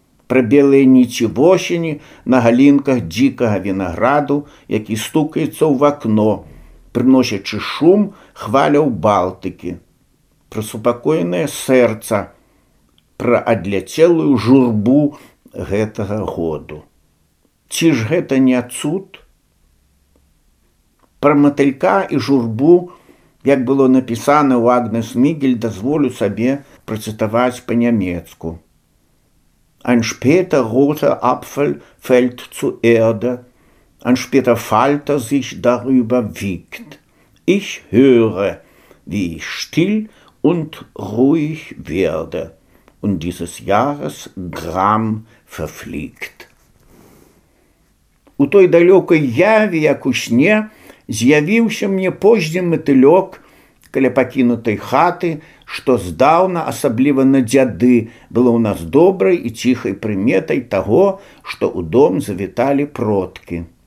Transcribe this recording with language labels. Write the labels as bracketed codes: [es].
[be] Пра белыя ніці восені на галінках дзікага вінаграду, які стукаецца ў вакно, прыносячы шум хваляў Балтыкі, пра супакоенае сэрца, пра адляцелую журбу гэтага году. Ці ж гэта не цуд? Пра матылька і журбу, як было напісана ў Агнес Мігель, дазволю сабе працытаваць па-нямецку. [de] «Ein später roter Apfel fällt zu Erde, ein später Falter sich darüber wiegt. Ich höre, wie ich still und ruhig werde und dieses Jahres Gram verfliegt.» [be] У той далёкай яве, як у сне, з'явіўся мне позні матылёк каля пакінутай хаты, што здаўна, асабліва на дзяды, было ў нас добрай і ціхай прыметай таго, што ў дом завіталі продкі.